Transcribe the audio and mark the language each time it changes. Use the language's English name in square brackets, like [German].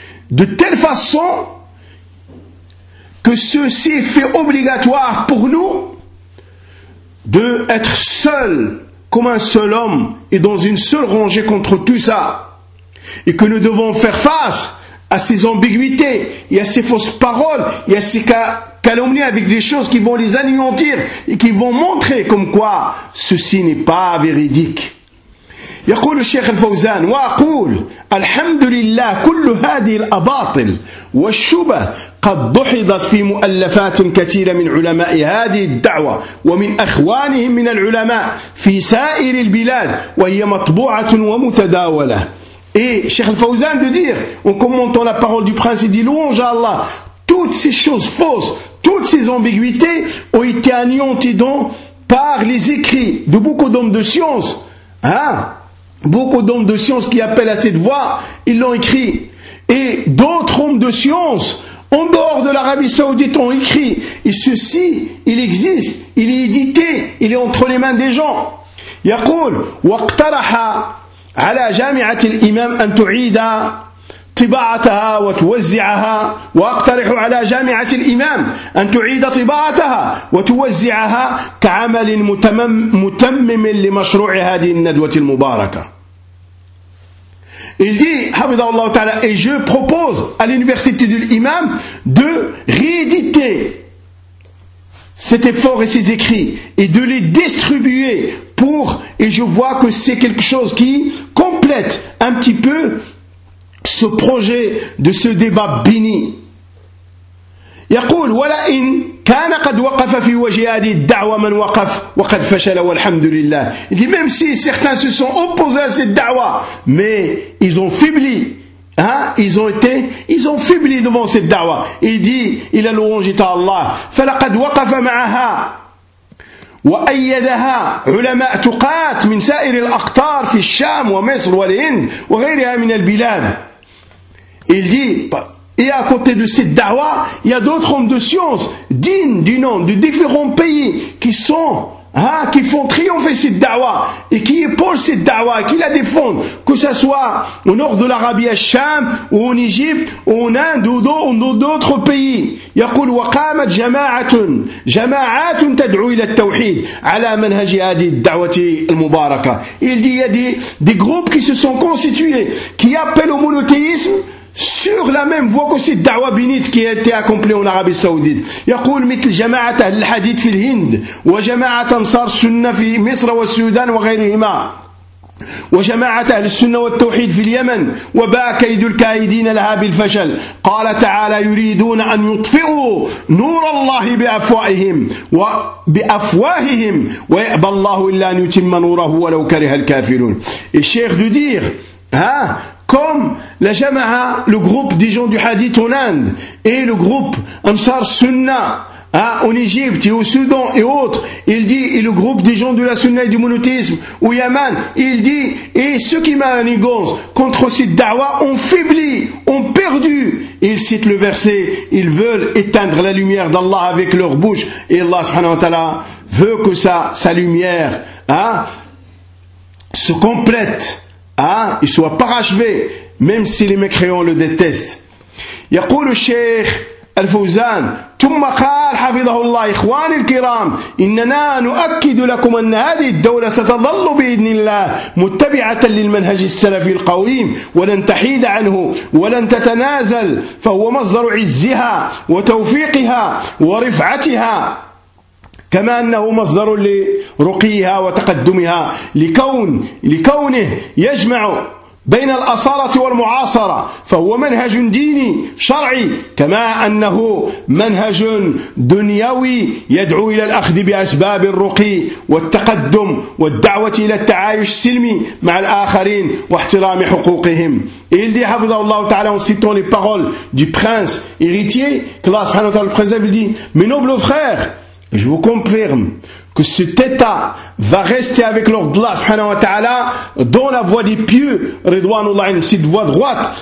[French] De telle façon que ceci fait obligatoire pour nous d'être seuls comme un seul homme et dans une seule rangée contre tout ça. Et que nous devons faire face à ces ambiguïtés et à ces fausses paroles et à ces calomnies avec des choses qui vont les anéantir et qui vont montrer comme quoi ceci n'est pas véridique. [Arabic] يقول الشيخ الفوزان وأقول الحمد لله كل هذه الأباطل والشبه قد دحضت في مؤلفات كثيرة من علماء هذه الدعوة ومن أخوانهم من العلماء في سائر البلاد وهي مطبوعة ومتداولة. [French] Et Cheikh الفوزان de dire en commentant la parole du prince, il dit louange à Allah, toutes ces choses fausses, toutes ces ambiguïtés ont été anéanties donc par les écrits de beaucoup d'hommes de science, hein? Beaucoup d'hommes de science qui appellent à cette voie, ils l'ont écrit. Et d'autres hommes de science, en dehors de l'Arabie Saoudite, ont écrit. Et ceci, il existe, il est édité, il est entre les mains des gens. [Arabic] Yaqul, waqtaraha ala jami'ati l'imam an tu'ida طباعتها وتوزعها وأقترح على جامعة الإمام أن تعيد طباعتها وتوزعها كعمل متمم لمشروع هذه الندوة المباركة. [French] Il dit, [Arabic] حفظه الله تعالى, [French] et je propose à l'université de l'imam de rééditer cet effort et ces écrits et de les distribuer pour, et je vois que c'est quelque chose qui complète un petit peu ce projet de ce débat béni. [Arabic] يقول ولا إن كان قد وقف في وجه هذه الدعوة من وقف وقد فشل والحمد لله. [French] Il dit même si certains se sont opposés à cette da'wa, mais ils ont faibli Hein? Ils ont été, ils ont faibli devant cette dawa. Il dit, il a louange à Allah. [Arabic] فَلَقَدْ وَقَفَ مَعَهَا وَأَيَّدَهَا عُلَمَاءُ تُقَاتْ مِنْ سَائِرِ الْأَقْطَارِ فِي الشَّامِ وَمِصْرِ وَالْهِنْدِ وَغَيْرِهَا مِنَ الْبِلَادِ. [French] Il dit, et à côté de cette dawa, il y a d'autres hommes de science, dignes du nom de différents pays qui sont, hein, qui font triompher cette dawa et qui épaulent cette dawa et qui la défendent, que ce soit au nord de l'Arabie al-Sham ou en Égypte ou en Inde ou dans d'autres pays. [Arabic] يقول وقامت جماعات تدعو إلى التوحيد على منهج هذه الدعوة المباركة. [French] Il dit, il y a des groupes qui se sont constitués, qui appellent au monothéisme sur la même voie que cette dawa bénite qui a été accomplie en Arabie Saoudite. [Arabic] يقول مثل جماعة أهل الحديث في الهند وجماعة أنصار السنة في مصر والسودان وغيرهما وجماعة أهل السنة والتوحيد في اليمن وباء كيد الكائدين لها بالفشل. قال تعالى يريدون أن يطفئوا نور الله بأفواههم وبأفواههم ويأبى الله إلا أن يتم نوره ولو كره الكافرون. الشيخ دودير ها [French] comme la Jama'a, le groupe des gens du Hadith en Inde, et le groupe Ansar Sunna hein, en Égypte et au Soudan et autres, il dit, et le groupe des gens de la Sunna et du monothéisme au Yémen, il dit, et ceux qui manigancent contre cette dawa ont faibli, ont perdu. Il cite le verset, ils veulent éteindre la lumière d'Allah avec leur bouche, et Allah subhanahu wa ta'ala veut que sa lumière hein, se complète. Ah, il soit parachevé, même si les mécréants le détestent. [Arabic] يقول الشيخ الفوزان ثم قال حفظه الله إخواني الكرام إننا نؤكد لكم أن هذه الدولة ستظل بإذن الله متبعة للمنهج السلفي القويم ولن تحيد عنه ولن تتنازل فهو مصدر عزها وتوفيقها ورفعتها كما أنه مصدر لرقيها وتقدمها لكونه يجمع بين الأصالة والمعاصرة فهو منهج ديني شرعي كما أنه منهج دنيوي يدعو إلى الأخذ بأسباب الرقي والتقدم والدعوة إلى التعايش السلمي مع الآخرين واحترام حقوقهم. [French] Et il dit, [Arabic] حفظه الله تعالى, [French] en citant les paroles du prince héritier, que [Arabic] الله سبحانه وتعالى [French] le préserve, il dit, mes nobles frères, je vous confirme que cet état va rester avec l'ordre d'Allah subhanahu wa ta'ala dans la voie des pieux, ridwanullah, cette voie droite.